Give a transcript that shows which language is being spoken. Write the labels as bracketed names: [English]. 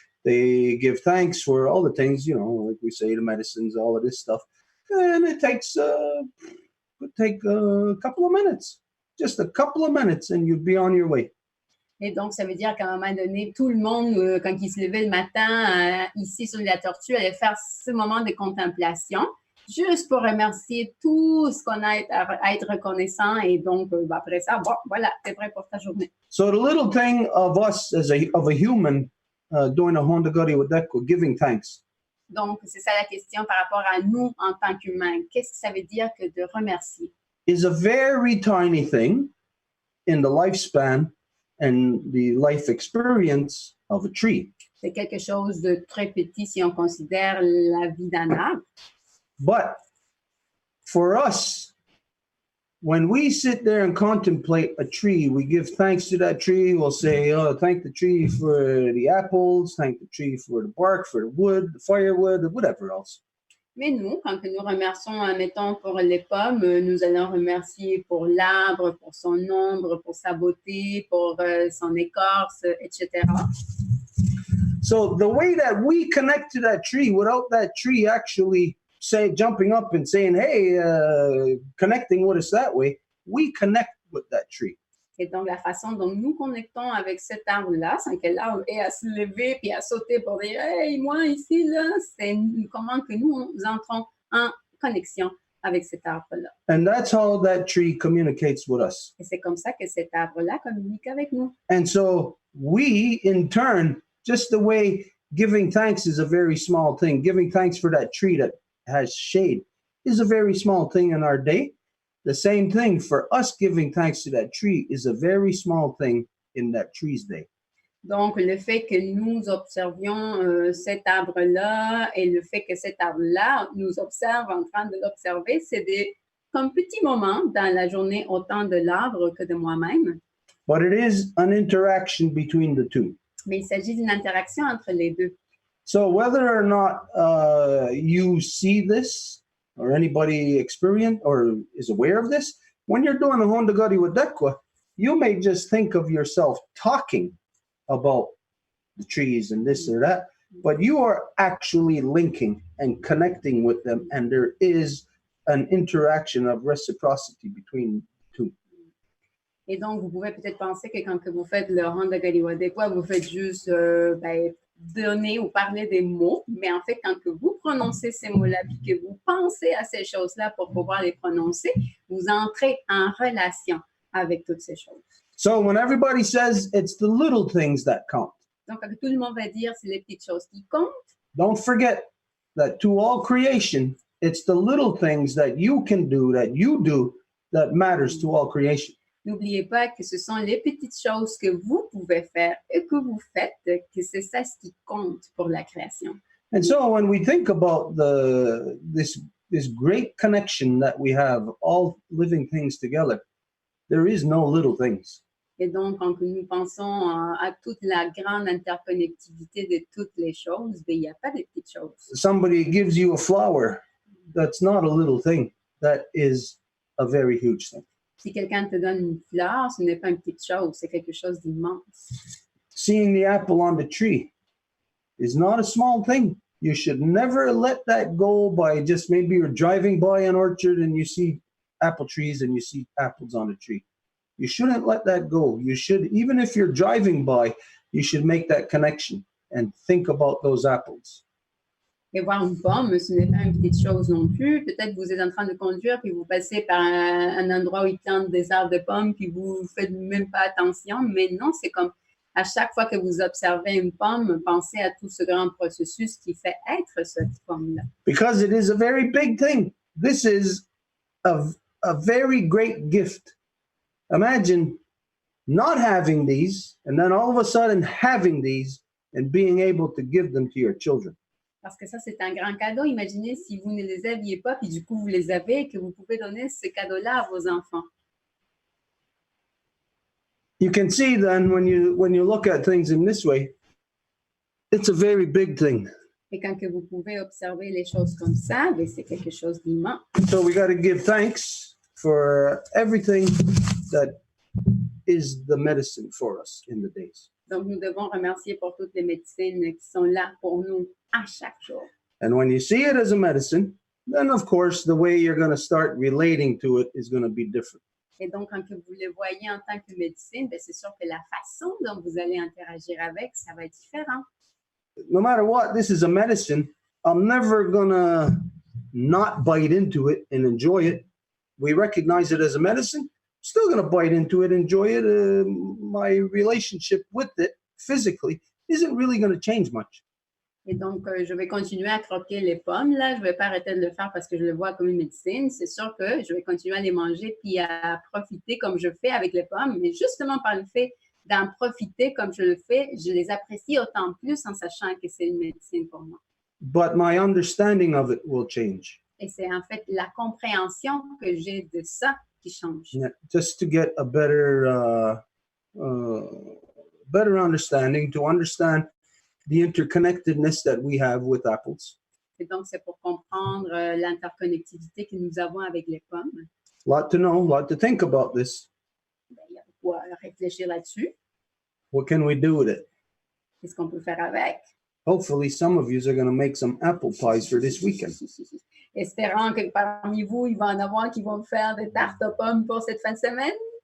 [English] They give thanks for all the things, like we say, the medicines, all of this stuff. And it takes could take a couple of minutes, just a couple of minutes, and you'd be on your way. [French] Et donc, ça veut dire qu'à un moment donné, tout le monde, quand il se levait le matin, ici sur la tortue, allait faire ce moment de contemplation, juste pour remercier tout ce qu'on a à être reconnaissant. Et donc, après ça, bon, voilà, t'es prêt pour ta journée. [English] So the little thing of us of a human doing a Hondagari Wadeko, giving thanks. [French] Donc, c'est ça la question par rapport à nous en tant qu'humains. Qu'est-ce que ça veut dire que de remercier? [English] Is a very tiny thing in the lifespan and the life experience of a tree. [French] C'est quelque chose de très petit si on considère la vie d'un arbre. [English] But for us, when we sit there and contemplate a tree, we give thanks to that tree. We'll say, oh, thank the tree for the apples, thank the tree for the bark, for the wood, the firewood, or whatever else. [French] Mais nous, quand nous remercions, mettons, pour les pommes, nous allons remercier pour l'arbre, pour son ombre, pour sa beauté, pour son écorce, etc. [English] So the way that we connect to that tree without that tree actually jumping up and saying, hey, connecting with us that way, we connect with that tree. [French] Et donc, la façon dont nous connectons avec cet arbre-là, sans que l'arbre ait à se lever puis à sauter pour dire « Hey, moi, ici, là », c'est comment que nous entrons en connexion avec cet arbre-là. [English] And that's how that tree communicates with us. [French] Et c'est comme ça que cet arbre-là communique avec nous. [English] And so we, in turn, just the way giving thanks is a very small thing, giving thanks for that tree that has shade is a very small thing in our day. The same thing for us giving thanks to that tree is a very small thing in that tree's day. [French] Donc, le fait que nous observions cet arbre-là et le fait que cet arbre-là nous observe en train de l'observer, c'est comme petits moments dans la journée autant de l'arbre que de moi-même. [English] But it is an interaction between the two. [French] Mais il s'agit d'une interaction entre les deux. [English] So whether or not you see this, or anybody experienced or is aware of this, when you're doing a Hondagari Wadekwa, you may just think of yourself talking about the trees and this or that, but you are actually linking and connecting with them, and there is an interaction of reciprocity between two. [French] Et donc, vous pouvez peut-être penser que quand que vous faites le Hondagari Wadekwa, vous faites juste donner ou parler des mots, mais en fait, quand que vous prononcez ces mots-là, puis que vous pensez à ces choses-là pour pouvoir les prononcer, vous entrez en relation avec toutes ces choses. [English] So when everybody says it's the little things that count, [French] Donc, quand tout le monde va dire c'est les petites choses qui comptent, [English] don't forget that to all creation, it's the little things that you can do, that matters to all creation. [French] n'oubliez pas que ce sont les petites choses que vous pouvez faire et que vous faites, que c'est ça ce qui compte pour la création. [English] And so when we think about this great connection that we have, all living things together, there is no little things. [French] Et donc, quand nous pensons à toute la grande interconnectivité de toutes les choses, il n'y a pas de petites choses. [English] Somebody gives you a flower, that's not a little thing, that is a very huge thing. [French] Si quelqu'un te donne une fleur, ce n'est pas une petite chose, c'est quelque chose d'immense. [English] Seeing the apple on the tree is not a small thing. You should never let that go by just maybe you're driving by an orchard and you see apple trees and you see apples on the tree. You shouldn't let that go. You should, even if you're driving by, you should make that connection and think about those apples. [French] Et voir une pomme, ce n'est pas une petite chose non plus. Peut-être que vous êtes en train de conduire, puis vous passez par un endroit où ils plantent des arbres de pommes, puis vous ne faites même pas attention. Mais non, c'est comme à chaque fois que vous observez une pomme, pensez à tout ce grand processus qui fait être cette pomme-là. [English] Because it is a very big thing. This is a very great gift. Imagine not having these, and then all of a sudden having these and being able to give them to your children. [French] Parce que ça, c'est un grand cadeau. Imaginez si vous ne les aviez pas, puis du coup, vous les avez et que vous pouvez donner ce cadeau-là à vos enfants. [English] You can see then when you look at things in this way, it's a very big thing. [French] Et quand que vous pouvez observer les choses comme ça, bien, c'est quelque chose d'immense. [English] So we got to give thanks for everything that is the medicine for us in the days. [French] Donc, nous devons remercier pour toutes les médecines qui sont là pour nous à chaque jour. [English] And when you see it as a medicine, then of course the way you're going to start relating to it is going to be different. [French] Et donc, quand que vous le voyez en tant que médecine, ben, c'est sûr que la façon dont vous allez interagir avec, ça va être différent. [English] No matter what, this is a medicine. I'm never going to not bite into it and enjoy it. We recognize it as a medicine. Still going to bite into it, enjoy it. My relationship with it physically isn't really going to change much. [French] Et donc, je vais continuer à croquer les pommes. Là, je ne vais pas arrêter de le faire parce que je le vois comme une médecine. C'est sûr que je vais continuer à les manger puis à profiter comme je fais avec les pommes. Mais justement, par le fait d'en profiter comme je le fais, je les apprécie autant plus en sachant que c'est une médecine pour moi. [English] But my understanding of it will change. [French] Et c'est en fait la compréhension que j'ai de ça qui change. [English] Yeah, just to get a better understanding, to understand the interconnectedness that we have with apples. [French] Et donc, c'est pour comprendre l'interconnectivité que nous avons avec les pommes. [English] A lot to know, a lot to think about this. [French] Ben, il y a beaucoup à réfléchir là-dessus. [English] What can we do with it? [French] Qu'est-ce qu'on peut faire avec? [English] Hopefully, some of you are going to make some apple pies for this weekend. [French] Espérant que parmi vous, il va en avoir qui vont faire des tartes aux pommes pour cette fin de semaine.